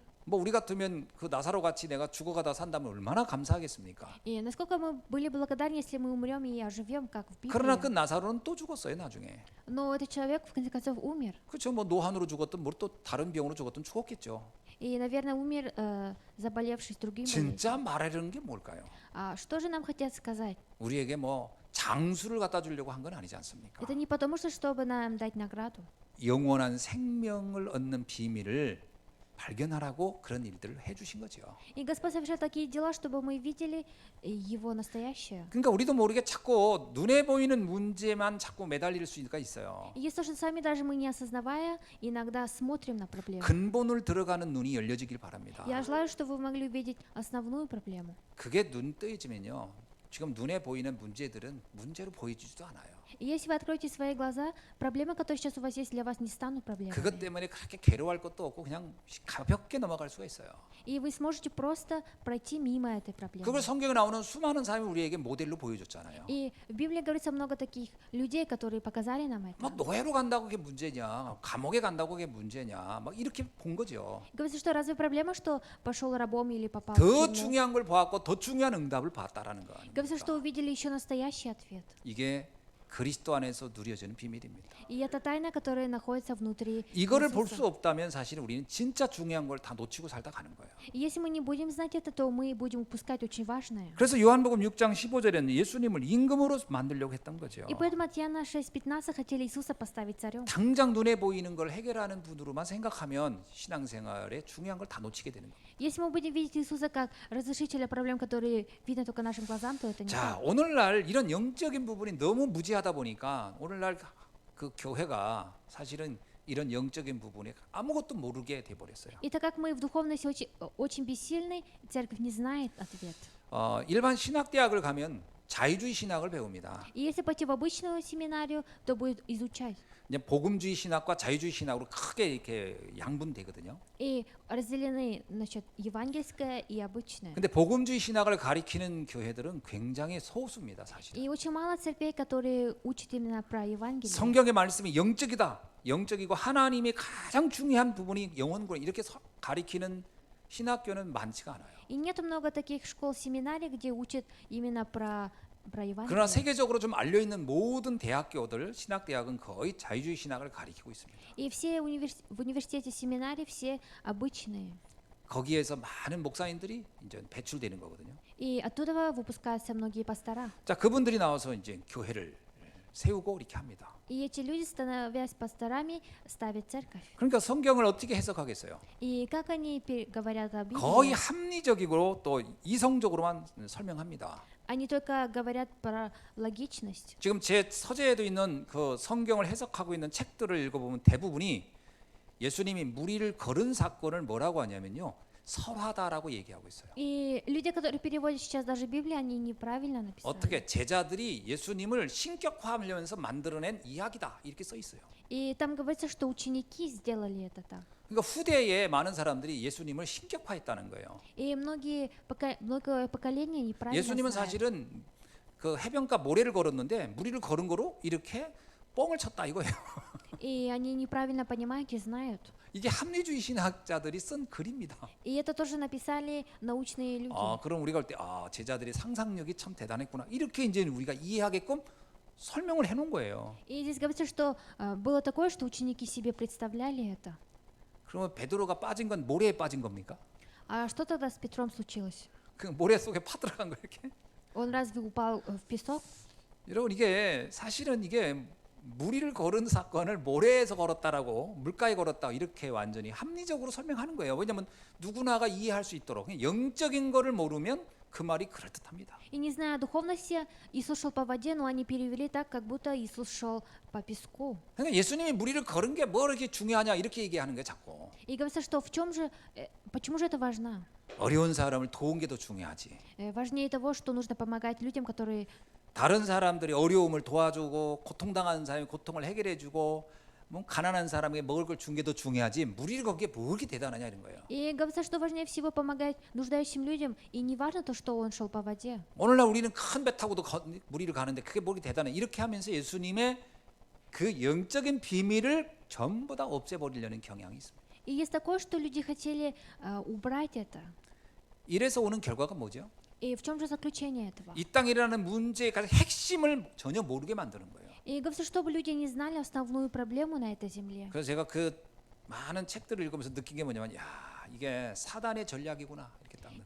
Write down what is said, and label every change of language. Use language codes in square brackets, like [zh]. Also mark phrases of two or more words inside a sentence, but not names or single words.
[ko] 뭐 우리 같으면 그 나사로 같이 내가 죽어가다 산다면 얼마나 감사하겠습니까? [ru] И насколько мы были благодарны, если мы умрем и оживем, как в [ko] 그러나 그 [ru] Библии. [ko] 나사로는 또 죽었어요, 나중에. [ru] Но этот человек, в конце концов, умер. [ko] 그렇죠. 뭐 노환으로 죽었든 뭐 또 다른 병으로 죽었든 죽었겠죠. [ru] И, наверное, умер, заболевший другим болезнью. [ko] 진짜 말하려는 게 뭘까요? [ru] А что же нам хотят сказать? [ko] 우리에게 뭐 장수를 갖다 주려고 한 건 아니지 않습니까? [ru] Это не потому, что чтобы нам дать награду. [ko] 영원한 생명을 얻는 비밀을 발견하라고 그런 일들을 해주신 거죠. [ru] И Господь совершил такие дела, чтобы мы видели Его настоящее. [ko] 그러니까 우리도 모르게 자꾸 눈에 보이는 문제만 자꾸 매달릴 수가 있어요. [ru] И есть то, что сами даже мы не осознавая, иногда смотрим на проблему. [ko] 근본을 들어가는 눈이 열려지길 바랍니다. [ru] Я желаю, чтобы вы могли увидеть основную проблему. [ko] 그게 눈 뜨여지면요, 지금 눈에 보이는 문제들은 문제로 보이지도 않아요. [ru] И если вы откроете свои глаза, проблемы, которые сейчас у вас есть, для вас не станут [ko] 그것 [ru] проблемами. [ko] 때문에 그렇게 괴로워할 것도 없고 그냥 가볍게 넘어갈 수가 있어요. [ru] И вы сможете просто пройти мимо этой проблемы. [ko] 그걸 성경에 나오는 수많은 사람이 우리에게 모델로 보여줬잖아요. [ru] И в Библии говорится много таких людей, которые показали нам это. [ko] 막 노예로 간다고 그게 문제냐, 감옥에 간다고 그게 문제냐, 막 이렇게 본 거죠. [ru] Говорится, что разве проблема, что пошел рабом или попал в [ko] 더 [ru] тюрьму? [ko] 중요한 걸 보았고 더 중요한 응답을 봤다라는 거 [ru] Говорится, что [ko] 아닙니까? [ru] увидели еще настоящий ответ. [ko] 이게 그리스도 안에서 누려지는 비밀입니다. [ru] И это тайна, которая находится внутри [ko] 이거를 볼 수 [ru] Иисуса. [ko] 없다면 사실은 우리는 진짜 중요한 걸 다 놓치고 살다 가는 거예요. [ru] И если мы не будем знать это, то мы будем упускать очень важное. [ko] 그래서 요한복음 6장 15절에는 예수님을 임금으로 만들려고 했던 거죠. [ru] И поэтому от Иоанна 6:15 хотели Иисуса поставить царем. [ko] 당장 눈에 보이는 걸 해결하는 분으로만 생각하면 신앙생활에 중요한 걸 다 놓치게 되는 거예요. [ru] Если мы будем видеть Иисуса как разрешителя проблем, которые видны только нашим глазам, то это не [ko] 자, [ru] так. [ko] 오늘날 이런 영적인 부분이 너무 무지하다 보니까 오늘날 그 교회가 사실은 이런 영적인 부분에 아무것도 모르게 돼 버렸어요. [ru] И так как мы в духовности очень бессильны, церковь не знает ответ. [ko] 일반 신학대학을 가면 자유주의 신학을 배웁니다. [ru] И если пойти в обычную семинарию, то будет изучать. [ko] 이제 복음주의 신학과 자유주의 신학으로 크게 이렇게 양분되거든요. [ru] И разделены, значит, евангельское и обычное. [ko] 근데 복음주의 신학을 가리키는 교회들은 굉장히 소수입니다, 사실. [ru] И очень мало церквей, которые учат именно про Евангелие. [ko] 성경의 말씀이 영적이다, 영적이고 하나님의 가장 중요한 부분이 영혼구원 이렇게 가리키는 신학교는 많지가 않아요. [ru] И нет много таких школ, семинарий, где учат именно про [ko] 그러나 [ru] Евангелие. [ko] 세계적으로 좀 알려 있는 모든 대학교들, 신학대학은 거의 자유주의 신학을 가리키고 있습니다. [ru] И все в университете, семинарии, все обычные. [ko] 거기에서 많은 목사님들이 이제 배출되는 거거든요. [ru] И оттуда выпускаются многие пастора. [ko] 자, 그분들이 나와서 이제 교회를 세우고 이렇게 합니다. [ru] И эти люди, становясь пасторами, ставят церковь. [ko] 그러니까 성경을 어떻게 해석하겠어요? [ru] И как они говорят о [ko] 거의 [ru] Библии? [ko] 합리적이고 또 이성적으로만 설명합니다. [ru] Они только говорят про логичность. [ko] 지금 제 서재에도 있는 그 성경을 해석하고 있는 책들을 읽어보면 대부분이 예수님이 무리를 걸은 사건을 뭐라고 하냐면요, 설화다라고 얘기하고 있어요. [ru] И люди, которые переводят сейчас даже Библию, они неправильно написали. [ko] 어떻게 제자들이 예수님을 신격화하면서 만들어낸 이야기다 이렇게 써 있어요. [ru] И там говорится, что ученики сделали это так. [ko] 그러니까 후대에 많은 사람들이 예수님을 신격화했다는 거예요. [ru] И многое поколение неправильно [ko] 예수님은 [ru] знает. [ko] 사실은 그 해변가 모래를 걸었는데 무리를 걸은 거로 이렇게 뻥을 쳤다 이거예요. [ru] И они неправильно понимают и знают. [ko] 이게 합리주의 신학자들이 쓴 글입니다. [ru] И это тоже написали научные люди. [ko] 그럼 우리가 볼 때 제자들의 상상력이 참 대단했구나 이렇게 이제 우리가 이해하게끔 설명을 해놓은 거예요. [ru] И здесь говорится, что было такое, что ученики себе представляли это. [ko] 그러면 베드로가 빠진 건 모래에 빠진 겁니까? [ru] А что тогда с Петром случилось? [ko] 그 모래 속에 파들어간 거 이렇게? [ru] Он разве упал в песок? [ko] 여러분 이게 사실은 이게 무리를 걸은 사건을 모래에서 걸었다라고 물가에 걸었다 이렇게 완전히 합리적으로 설명하는 거예요. 왜냐하면 누구나가 이해할 수 있도록 그냥 영적인 거를 모르면 그 말이 그럴듯합니다. [ru] И не зная духовности, Иисус шел по воде, но они перевели так, как будто Иисус шел по песку. [ko] 그러니까 예수님이 무리를 걸은 게 뭐 이렇게 중요하냐 이렇게 얘기하는 거예요, 자꾸. [ru] И говорится, что в чем же, почему же это важно? [ko] 어려운 사람을 도운 게 더 중요하지. [ru] Важнее того, что нужно помогать людям, которые [ko] 다른 사람들이 어려움을 도와주고 고통당하는 사람이 고통을 해결해주고 뭐 가난한 사람에게 먹을 걸 준 게 더 중요하지 무리를 건 게 뭐 이렇게 대단하냐 이런 거예요. [ru] И говорится, что важнее всего помогать нуждающим людям, и не важно то, что он шел по воде. [ko] 오늘날 우리는 큰 배 타고도 무리를 가는데 그게 뭐 이렇게 대단해 이렇게 하면서 예수님의 그 영적인 비밀을 전부 다 없애버리려는 경향이 있습니다. [ru] И есть такое, что люди хотели убрать это. [ko] 이래서 오는 결과가 뭐죠? [ru] И в чем же заключение этого? [ko] 이 땅에 일어나는 문제의 가장 핵심을 전혀 모르게 만드는 거예요. [ru] И говорится, чтобы люди не знали основную проблему на этой земле. [ko] 그래서 제가 그 많은 책들을 읽으면서 느낀 게 뭐냐면 이게 사단의 전략이구나 이렇게 딱 느껴요.